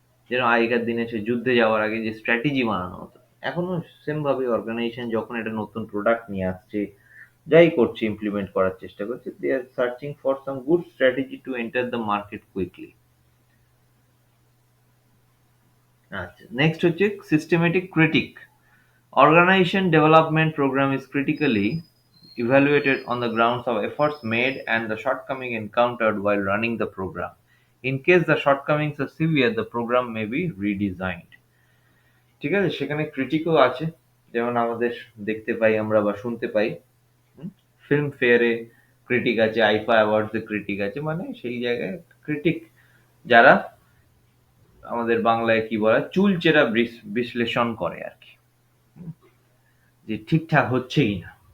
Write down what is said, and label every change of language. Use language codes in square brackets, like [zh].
[bn] যেন আগেকার দিনে সে যুদ্ধে যাওয়ার আগে যে স্ট্র্যাটেজি বানানো হতো, এখনো সেম ভাবে অর্গানাইজেশন যখন একটা নতুন প্রোডাক্ট নিয়ে আসছে, যাই করছে, ইমপ্লিমেন্ট করার চেষ্টা করছে, [en] They are searching for some good strategy to enter the market quickly. [bn] আচ্ছা, নেক্সট হচ্ছে systematic critic. [en] Organization development program is critically evaluated on the grounds of efforts made and the shortcoming encountered while running the program. In case the shortcomings are severe, the program may be redesigned. [bn] ঠিক আছে? সেখানে ক্রিটিকও আছে, যেমন আমাদের দেখতে পাই আমরা বা শুনতে পাই, ফিল্ম ফেয়ারে ক্রিটিক আছে, আইফা অ্যাওয়ার্ডসে ক্রিটিক আছে, মানে সেই জায়গায় ক্রিটিক যারা আমাদের বাংলায় কি বলা হয়, চুলচেরা বিশ্লেষণ করে আর কি, যে ঠিকঠাক হচ্ছে কিনা।